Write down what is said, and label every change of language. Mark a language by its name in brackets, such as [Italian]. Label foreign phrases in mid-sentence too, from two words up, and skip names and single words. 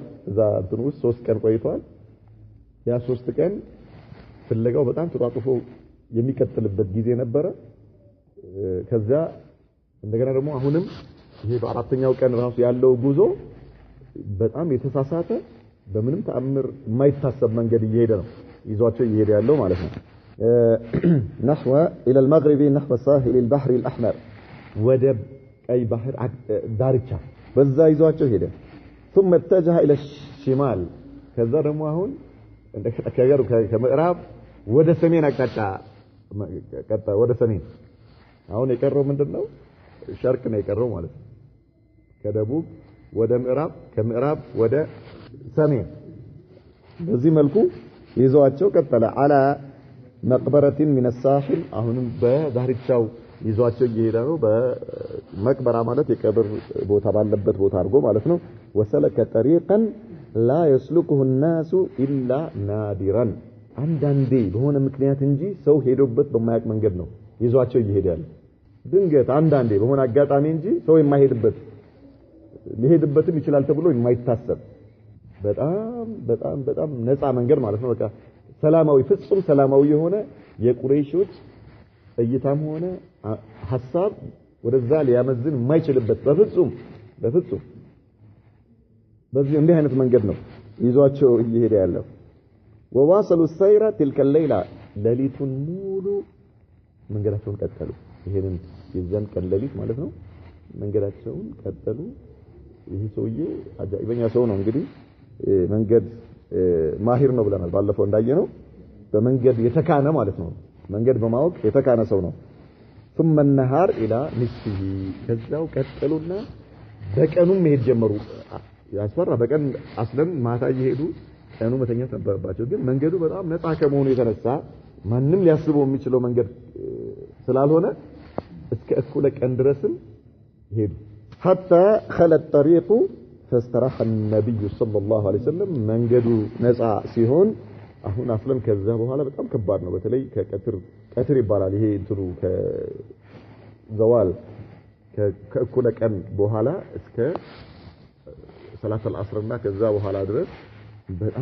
[Amharic] እዛ እንትን ውስጥ 3 ቀን ቆይቷል ያ 3 ቀን ፍለጋው በጣም ተጣጥፎ የሚከተልበት ጊዜ ነበረ ከዛ እንደገና ደግሞ አሁንም ይሄ በአራተኛው ቀን ራሱ ያለው ጉዞ በጣም የተሳሳተ በምንም ተአምር የማይታሰብ መንገድ እየሄደ ነው ይዟቸው እየሄደ ያለው ማለት ነው [Arabic] نحو الى المغرب نحو ساحل البحر الاحمر [Amharic] ወደብ ቀይ ባህር ዳርቻ በዛ ይዟቸው ሄደ [Arabic] ثم اتجه الى الشمال [Amharic] ከዛ ደግሞ አሁን እንደከተከገሩ ከምዕራብ ወደ ሰሜን አቅጣጫ ቀጣ ወደ ሰሜን አሁን የቀረው ምንድነው ሸርቅ ነው የቀረው ማለት ነው ከደቡብ ወደ ምዕራብ ከምዕራብ ወደ ሰሜን በዚህ መልኩ ይዟቸው ቀጠለ [Arabic] على مقبرة من الساحل [Amharic] አሁንም በዳርቻው ይዟቸው እየሄደ ነው በመቅበራ ማለት የቀብር ቦታ ባለበት ቦታ አድርጎ ማለት ነው [Arabic] وسلك طريقا لا يسلكه الناس الا نادرا [Amharic] አንዳንዴ በሆነ ምክንያት እንጂ ሰው ሄዶበት በማያውቅ መንገድ ነው ይዟቸው እየሄደ ያለው ድንገት አንዳንዴ በሆነ አጋጣሚ እንጂ ሰው የማይሄድበት ሊሄድበትም ይችላል ተብሎ የማይታሰብ በጣም ነፃ መንገድ ማለት ነው በቃ ሰላማዊ ፍጹም ሰላማዊ የሆነ የቁረይሾች እይታም ሆነ ሐሳብ ወደዛ ሊያመዝን የማይችልበት በፍጹም በዚህ እንዲህ አይነት መንገድ ነው ይዟቸው እየሄደ ያለው [Arabic] وواصلوا السير تلك الليلة [Amharic] ليلቱን ሙሉ መንገዳቸውን ቀጠሉ ይሄንን የዛን ቀን ሌሊት ማለት ነው መንገዳቸውን ቀጠሉ ይሄ ሰውዬ አጃኢበኛ ሰው ነው እንግዲህ መንገድ ማሂር ነው ብለናል ባለፈው እንዳየነው በመንገድ የተካነ ማለት ነው መንገድ በማወቅ የተካነ ሰው ነው [Arabic] ثم النهار الى نصفه [Amharic] ከዛው ቀጠሉና በቀኑም መሄድ ጀመሩ ያስፈራ በቀን አስለን ማታ እየሄዱ ቀኑ መተኛት ነበረባቸው ግን መንገዱ በጣም ነፃ ከመሆኑ የተነሳ ማንንም ሊያስበው የሚችለው መንገድ ስላልሆነ እስከ እኩለ ቀን ድረስም ሄዱ [Arabic] حتى خلى الطريق فاستراح النبي صلى الله عليه وسلم [Amharic] መንገዱ ነፃ ሲሆን አሁን አስለም ከዛ በኋላ በጣም ከባድ ነው በተለይ ከቀትር ይባላል ይሄ እንትሩ ከዘዋል ከእኩለ ቀን በኋላ እስከ [Arabic] صلاة العصر [Amharic] እና ከዛ በኋላ ድረስ በጣም